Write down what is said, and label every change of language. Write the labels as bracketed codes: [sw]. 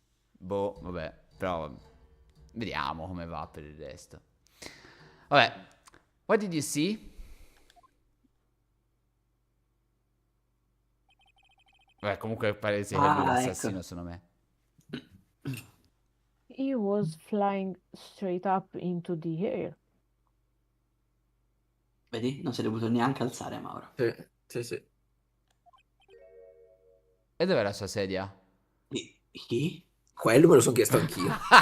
[it] Boh, vabbè, però vediamo come va per il resto. [en] Vabbè, what did you see? [it] Vabbè, comunque palese che lui è Ah, l'assassino, ecco. secondo me. [en] He was flying straight up into the air. [it] Vedi? Non si è dovuto neanche alzare, Mauro. Sì. E dov'è la sua sedia? Chi? Quello me lo sono chiesto anch'io.